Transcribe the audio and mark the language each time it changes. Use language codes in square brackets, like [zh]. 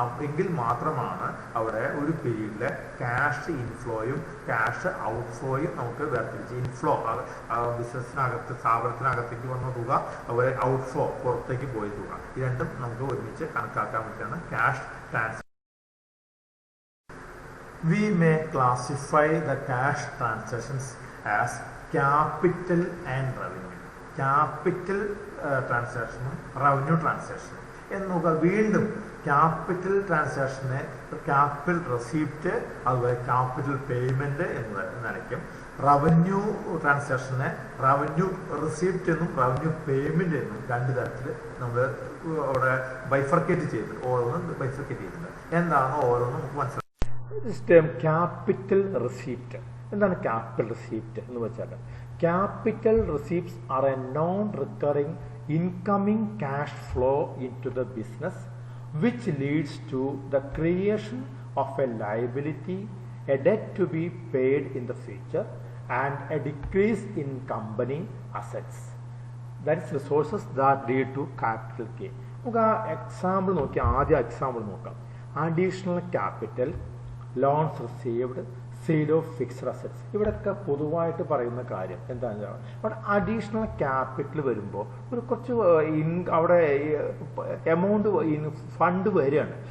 [ml] എങ്കിൽ മാത്രമാണ് അവിടെ ഒരു പീരീഡിലെ ക്യാഷ് ഇൻഫ്ലോയും ക്യാഷ് ഔട്ട് ഫ്ലോയും നമുക്ക് വേർതിരിച്ച്, ഇൻഫ്ലോ ബിസിനസ്സിനകത്ത് സ്ഥാപനത്തിനകത്തേക്ക് വന്ന തുക, അതുപോലെ ഔട്ട് ഫ്ലോ പുറത്തേക്ക് പോയ തുക, ഈ രണ്ടും നമുക്ക് ഒരുമിച്ച് കണക്കാക്കാൻ പറ്റുന്ന cash transaction. [en] We may classify the cash transactions as capital and revenue. [ml] Capital ട്രാൻസാക്ഷനും revenue ട്രാൻസാക്ഷനും എന്ന് നോക്കുക. വീണ്ടും ക്യാപിറ്റൽ ട്രാൻസാക്ഷനെ ക്യാപിറ്റൽ റെസിപ്റ്റ്, അതുപോലെ ക്യാപിറ്റൽ പേയ്മെന്റ് എന്ന് നിലയ്ക്കും. റവന്യൂ ട്രാൻസാക്ഷനെ റവന്യൂ റിസീപ്റ്റ് എന്നും റവന്യൂ പേയ്മെന്റ് എന്നും രണ്ട് തരത്തിൽ നമ്മൾ അവിടെ ബൈഫർക്കേറ്റ് ചെയ്തിട്ടുണ്ട്. ഓരോന്നും ബൈഫർക്കേറ്റ് ചെയ്തിട്ടുണ്ട്. എന്താണ് ഓരോന്നും നമുക്ക് മനസ്സിലാക്കാം. ക്യാപിറ്റൽ റെസിപ്റ്റ് എന്താണ്? [en] capital receipt [ml] എന്ന് വെച്ചാൽ [en] Capital receipts are a non recurring incoming cash flow into the business which leads to the creation of a liability, a debt to be paid in the future, and a decrease in company assets. That is resources that lead to capital gain. [ml] നമുക്ക് ആ example നോക്കി, ആദ്യം example നോക്കാം. Additional capital, loans received, sale of fixed assets. ഇവിടെയൊക്കെ പൊതുവായിട്ട് പറയുന്ന കാര്യം എന്താണെന്ന് വെച്ചാൽ അവിടെ അഡീഷണൽ ക്യാപിറ്റൽ വരുമ്പോൾ ഒരു കുറച്ച് അവിടെ എമൗണ്ട് ഫണ്ട് വരികയാണ്.